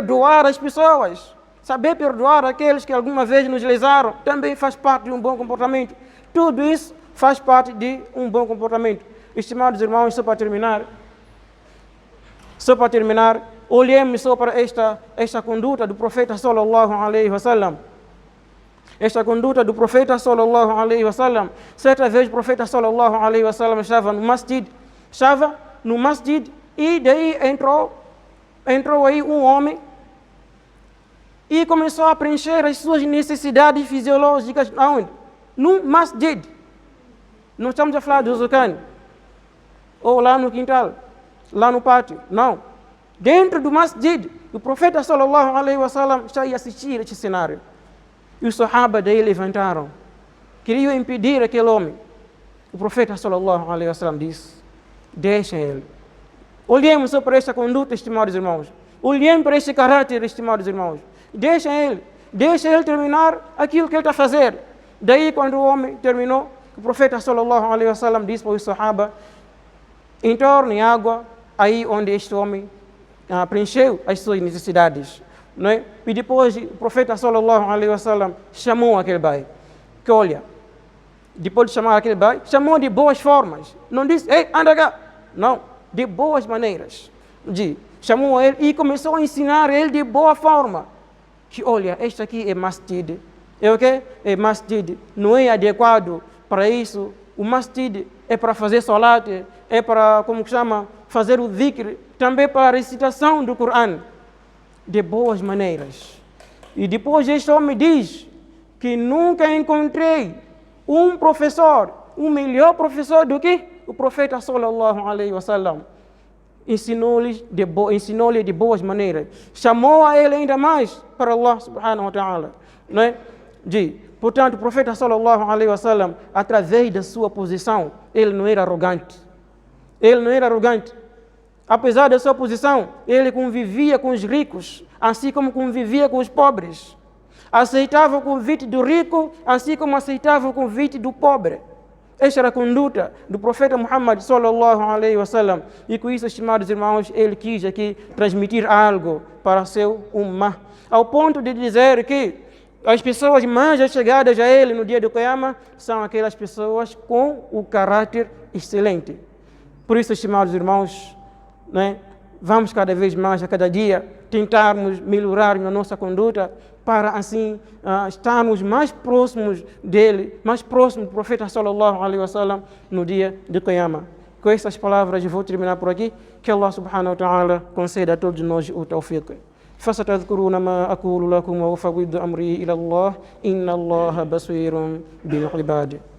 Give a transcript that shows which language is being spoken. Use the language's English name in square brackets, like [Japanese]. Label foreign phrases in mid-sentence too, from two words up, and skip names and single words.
[Portuguese] Perdoar as pessoas, saber perdoar aqueles que alguma vez nos lesaram, também faz parte de um bom comportamento. Tudo isso faz parte de um bom comportamento. Estimados irmãos, só para terminar, olhemos só para esta conduta do profeta [Arabic] صلى الله عليه وسلم. [Portuguese] Esta conduta do profeta [Arabic] صلى الله عليه وسلم. [Portuguese] Certa vez o profeta [Arabic] صلى الله عليه وسلم [Portuguese] estava no masjid e daí entrou aí um homem e começou a preencher as suas necessidades fisiológicas. Aonde? No masjid. Não estamos a falar do zucani, ou lá no quintal, lá no pátio. Não. Dentro do masjid, o profeta [Arabic] صلى الله عليه وسلم [Portuguese] está a assistir este cenário. E os sahaba daí levantaram. Queriam impedir aquele homem. O profeta [Arabic] صلى الله عليه وسلم [Portuguese] disse: deixem ele. Olhemos só para esta conduta, estimados irmãos. Olhemos para este caráter, estimados irmãos. Deixem ele terminar aquilo que ele está a fazer. Daí, quando o homem terminou, o profeta [Arabic] صلى الله عليه وسلم [Portuguese] disse para os sahaba: entornem água aí onde este homem preencheu as suas necessidades. Não é? E depois o profeta [Arabic] صلى الله عليه وسلم [Portuguese] chamou aquele bai. Que olha, depois de chamar aquele bai, chamou de boas formas. Não disse: ei, anda cá. Não, de boas maneiras. Chamou ele e começou a ensinar ele de boa forma. Que olha, este aqui é masjid. É o quê? É masjid. Não é adequado para isso. O masjid é para fazer salat, é para, fazer o dhikr, também para a recitação do Coran. De boas maneiras. E depois este homem diz que nunca encontrei um professor, um melhor professor do que o profeta [Arabic] صلى الله عليه وسلم. [Portuguese] Ensinou-lhe de boas maneiras. Chamou a ele ainda mais para [Arabic] الله سبحانه وتعالى. [Portuguese] Não é? Portanto, o profeta [Arabic] صلى الله عليه وسلم, [Portuguese] através da sua posição, ele não era arrogante. Apesar da sua posição, ele convivia com os ricos, assim como convivia com os pobres. Aceitava o convite do rico, assim como aceitava o convite do pobre. Esta era a conduta do profeta Muhammad [Arabic] صلى الله عليه وسلم. [Portuguese] E com isso, estimados irmãos, ele quis aqui transmitir algo para seu ummah, ao ponto de dizer que as pessoas mais chegadas a ele no dia do Qiyamah são aquelas pessoas com o caráter excelente. Por isso, estimados irmãos, vamos cada vez mais, a cada dia, tentarmos melhorar na nossa conduta para assim estarmos mais próximos dele, mais próximos do profeta [Arabic] صلى الله عليه وسلم [Portuguese] no dia de Qiyamah. Com essas palavras eu vou terminar por aqui. Que [Arabic] الله سبحانه وتعالى [Portuguese] conceda a todos nós o tawfiq. [Arabic] فستذكرون ما أقول لكم وأفوض أمري إلى الله إن الله بصير بالعباد